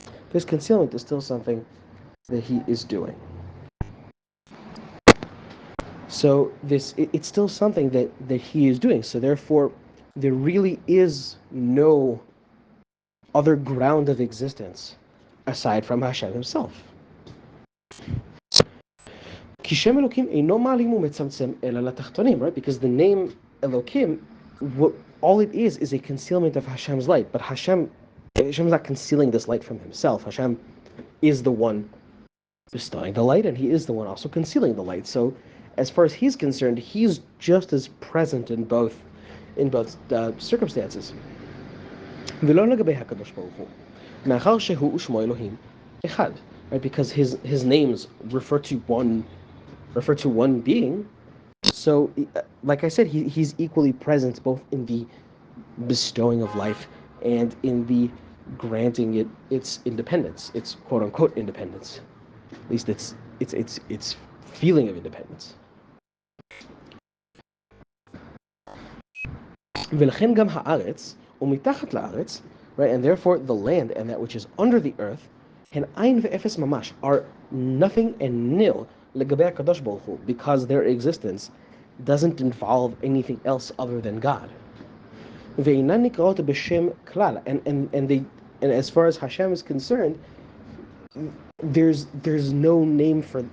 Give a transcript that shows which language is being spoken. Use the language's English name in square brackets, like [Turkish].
[English] This concealment is still something that he is doing. So it's still something that he is doing. So therefore, there really is no other ground of existence aside from Hashem himself. [Hebrew] כי שם אלוקים אינו מעלים ומצמצם אלא לתחתונים, right? [English] Because the name Elokim, all it is a concealment of Hashem's light. But Hashem is not concealing this light from himself. Hashem is the one bestowing the light, and he is the one also concealing the light. So as far as he's concerned, he's just as present in both circumstances. [Hebrew] ולא לגבי הקדוש ברוך הוא, מאחר שהוא ושמו אלוהים אחד, right? [English] Because his names refer to one being. So, like I said, he's equally present both in the bestowing of life and in the granting it its independence, its quote unquote independence. At least its feeling of independence. [Hebrew] ולכן גם הארץ ומתחת לארץ, right? [English] And therefore the land and that which is under the earth, [Hebrew] הן עין ואפס ממש, [English] are nothing and nil [Hebrew] לגבי הקדוש ברוך הוא, [English] because their existence doesn't involve anything else other than God. [Hebrew] ואינן נקראות בשם כלל, [English] and as far as Hashem is concerned, there's no name for them.